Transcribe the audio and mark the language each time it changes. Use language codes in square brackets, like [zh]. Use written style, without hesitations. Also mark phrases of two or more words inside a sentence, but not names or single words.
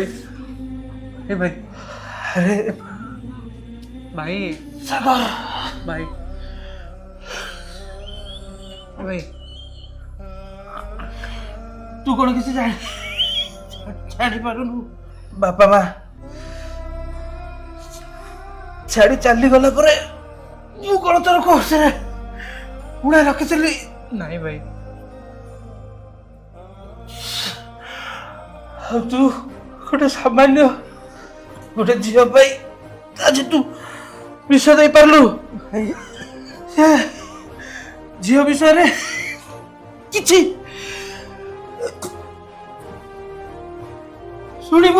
[or] ଏ ଭାଇ ଅରେ ଭାଇ ଭାଇ ଭାଇ ତୁ କଉଣ କିସି ଜାଣି ପାରୁନୁ? ବାପା ମାଁ ଛାଡ଼ି ଚାଲି ଗଲା ପରେ ମୁଁ କ'ଣ ତୋର କୋର୍ସରେ ଉଡ଼ା ରଖିଥିଲି? ନାଇଁ ଭାଇ। ଆଉ ତୁ ଗୋଟେ ସାମାନ୍ୟ ଗୋଟେ ଝିଅ ପାଇଁ ଆଜି ତୁ ବିଷ ଦେଇପାରିଲୁ? ସେ ଝିଅ ବିଷୟରେ କିଛି ଶୁଣିବୁ?